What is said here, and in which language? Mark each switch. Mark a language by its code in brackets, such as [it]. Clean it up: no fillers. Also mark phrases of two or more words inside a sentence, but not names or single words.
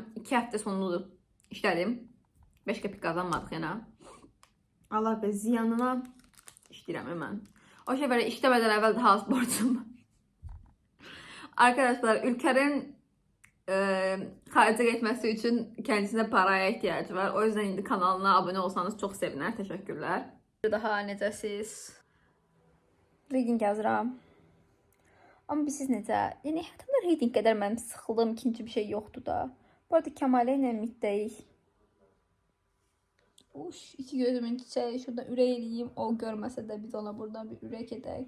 [az] 2 həftə sonudur işlədim. 5 qəpik qazanmadıq yenə. Allah be, ziyanına işləyirəm mən. O şey belə işləmədən əvvəl daha az borcum var. [tr] Arkadaşlar, Ülker'in [az] xaricə getməsi üçün [tr] kendisine paraya ihtiyacı var. O yüzden indi kanalına abone olsanız çok seviner. [az] Teşekkürler. Daha necəsiz? Reading yazıram. Amma siz necə? Yəni həyatımda reading qədər mənim sıxıldığım ikinci bir şey yoxdur da. Bu arada Kəmalə ilə middəyik. [tr] Uş, iki gözümün çiçeği. Şurada [az] ürək eləyim. O görməsə də biz ona buradan bir ürək edək.